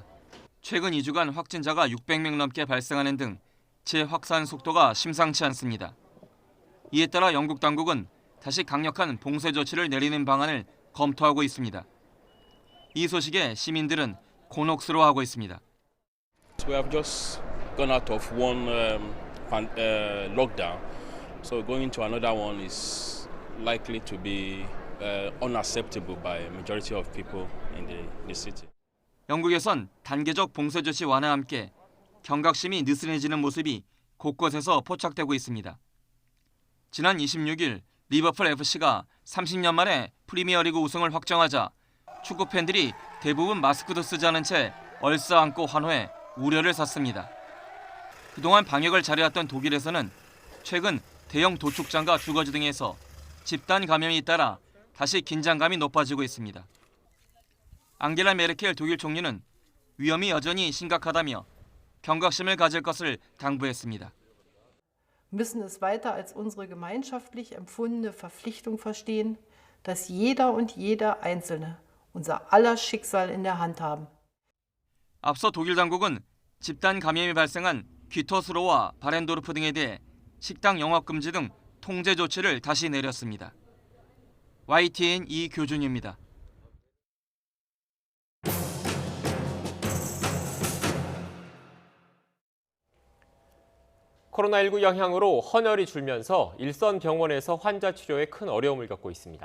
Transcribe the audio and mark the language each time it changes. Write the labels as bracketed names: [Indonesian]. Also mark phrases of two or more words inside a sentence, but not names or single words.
[Korean] 최근 2주간 확진자가 600명 넘게 발생하는 등 재확산 속도가 심상치 않습니다. 이에 따라 영국 당국은 다시 강력한 봉쇄 조치를 내리는 방안을 검토하고 있습니다. 이 소식에 시민들은 곤혹스러워하고 있습니다. [English] We have just gone out of one lockdown, so going into another one is likely to be unacceptable by a majority of people in the city. [Korean] 영국에선 단계적 봉쇄 조치 완화와 함께 경각심이 느슨해지는 모습이 곳곳에서 포착되고 있습니다. 지난 26일 리버풀 FC가 30년 만에 프리미어리그 우승을 확정하자 축구 팬들이 대부분 마스크도 쓰지 않은 채 얼싸안고 환호해 우려를 샀습니다. 그동안 방역을 잘해왔던 독일에서는 최근 대형 도축장과 주거지 등에서 집단 감염이 잇따라 다시 긴장감이 높아지고 있습니다. 앙겔라 메르켈 독일 총리는 위험이 여전히 심각하다며 경각심을 가질 것을 당부했습니다. [German] müssen es weiter als unsere gemeinschaftlich empfundene Verpflichtung verstehen, dass jeder und jeder Einzelne unser aller Schicksal in der Hand haben. [Korean] 앞서 독일 당국은 집단 감염이 발생한 귀터스로와 바렌도르프 등에 대해 식당 영업 금지 등 통제 조치를 다시 내렸습니다. YTN 이교준입니다. 코로나19 영향으로 헌혈이 줄면서 일선 병원에서 환자 치료에 큰 어려움을 겪고 있습니다.